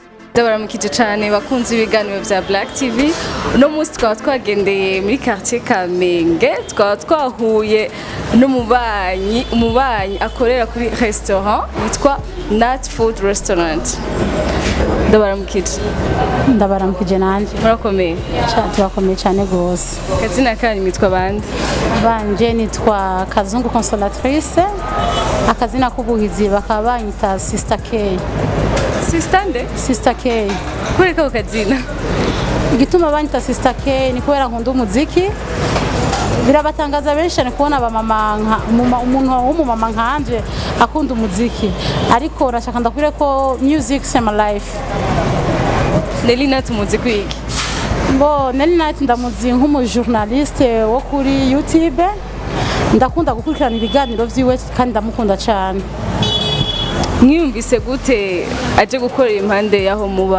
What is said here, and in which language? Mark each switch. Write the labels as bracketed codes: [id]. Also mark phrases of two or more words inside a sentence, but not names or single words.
[rn] Ndabaramukije cyane bakunze ibiganiro bya Black TV. No munsi twaba twagendeye muri quartier Kamenge, twaba twahuye n'umubanyi akorera kuri restaurant yitwa NatFood restaurant. Ndabaramukije nanje. Murakomeye. Turakomeye cyane gose. Kazina kanyu mitwa bande? Banje nitwa Kazungu Consolatrice. Akazina k'ubuhizi bakaba banyita Sister K. Sister nde? Sister K. Kureka ukazina. Igituma banyita Sister K ni kubera nkunda umuziki. Birabatangaza benshi cyane kubona abamama umuntu w'umumama nkanje akunda umuziki. Ariko rashaka ndakure ko [en] music is my life. [rn] Nelly Nat umuziki wiki. Nelly Nat ndamuzi nk'umujournaliste wo kuri YouTube. Ndakunda gukurikirana ibiganiro vyiwe kandi ndamukunda cyane. Mwiyumvise gute aje gukorera impande yaho muba?